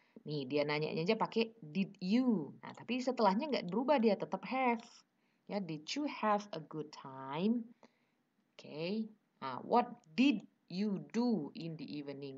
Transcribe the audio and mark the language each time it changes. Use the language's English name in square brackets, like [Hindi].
[Indonesian] Nih dia nanya aja pakai did you. Nah tapi setelahnya nggak berubah, dia tetap have. [English] Ya, did you have a good time? Oke. Nah, what did you do in the evening?